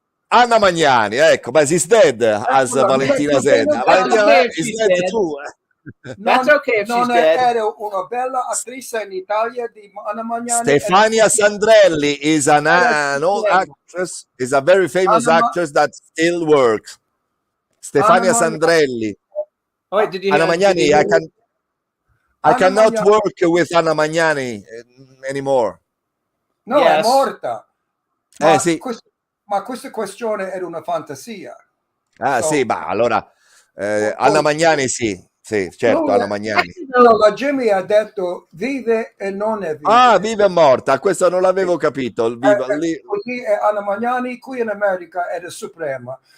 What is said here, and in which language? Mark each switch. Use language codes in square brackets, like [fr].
[en] Anna Magnani, ecco, but she's dead, as Valentina said. Valentina is dead too. That's okay if she's dead. [it] Era una bella attrice in Italia di Anna Magnani. [en] Stefania Sandrelli is an old actress, is a very famous actress that still works. Stefania Sandrelli. Oh, wait, did you Anna know? Magnani, I cannot work with Anna Magnani anymore. No, Yes. [it] è morta. Sì. Ma questa questione era una fantasia. Sì, ma allora Anna Magnani sì, certo, Anna Magnani. No, la Jimmy ha detto vive e non è viva. Viva e morta, questo non l'avevo capito. Così è Anna Magnani, qui in America era suprema.